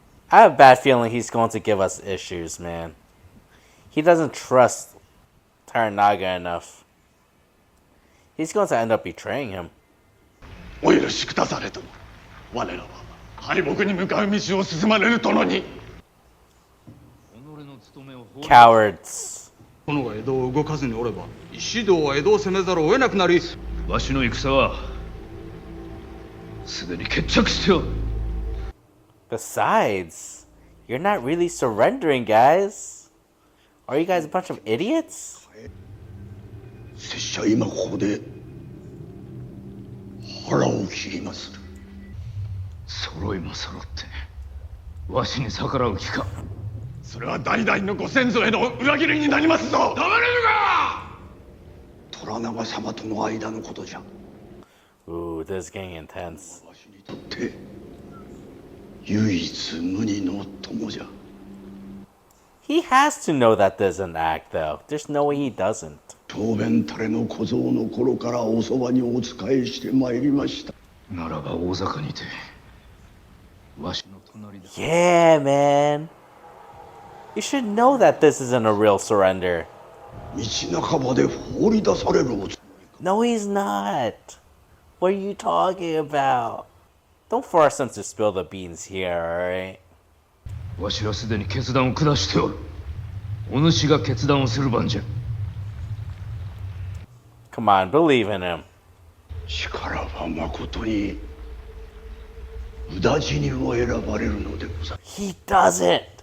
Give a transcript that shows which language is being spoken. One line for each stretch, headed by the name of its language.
English: I have a bad feeling he's going to give us issues, man. He doesn't trust Taranaga enough. He's going to end up betraying him.
Japanese: お許しくだされと。我らは敗北に向かう道を進まれる殿に。
English: Cowards.
Japanese: 殿が江戸を動かずにおれば、石堂は江戸を攻めざるを得なくなり。わしの戦はすでに決着しておる。
English: Besides, you're not really surrendering, guys. Are you guys a bunch of idiots?
Japanese: 拙者今ここで腹を切りまする。揃いも揃ってわしに逆らう気か。それは代々のご先祖への裏切りになりますぞ。黙れるか。虎長様との間のことじゃ。
English: Ooh, this is getting intense.
Japanese: わしにとって唯一無二の友じゃ。
English: He has to know that there's an act, though. There's no way he doesn't.
Japanese: 長弁たれの小僧の頃からおそばにお仕えしてまいりました。ならば大坂にてわしの隣だ。
English: Yeah, man. You should know that this isn't a real surrender.
Japanese: 道半ばで放り出されるおつもりか。
English: No, he's not. What are you talking about? Don't force him to spill the beans here, alright?
Japanese: わしはすでに決断を下しておる。お主が決断をする番じゃ。
English: Come on, believe in him.
Japanese: 力はまことに宇田地にも選ばれるのでござる。
English: He doesn't.